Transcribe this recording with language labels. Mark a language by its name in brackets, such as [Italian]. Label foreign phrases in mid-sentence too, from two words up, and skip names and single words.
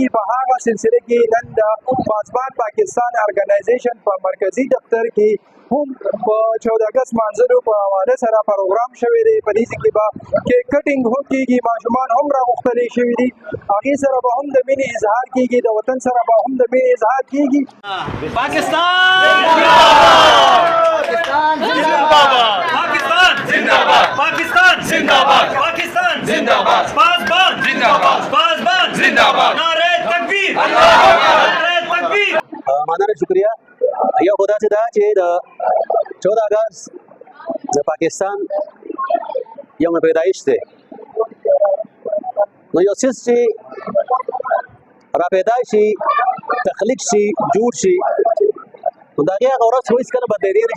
[Pashto] په هغه سلسله کې نن د پاسبان پاکستان ارګنایزیشن په مرکزی دفتر کې هم په 14 اگست مانځلو په حواله سره پروګرام شوی دی. په دې کې به [English] cake cutting [Pashto] هم کېږي، ماشومان هم راغوښتلي شوي دي، هغې سره به هم د مینې اظهار کېږي، د وطن سره به هم د مینې اظهار کېږي. [Urdu] پاکستان زندہ باد، پاکستان زندہ باد، پاکستان زندہ باد، پاسبان زندہ باد، پاسبان زندہ باد، نعرے تکبیر، نعرے تکبیر. [Pashto] مننه، شکریہ. یو خدا چې دا چې د 14 اگست د پاکستان یوم پیدایش دی، نو یو څیز چې را پیدا شي، تخلیق شي، جوړ شي، نو د هغې هغه ورځ خو هېڅکله بدلېدی نه شي.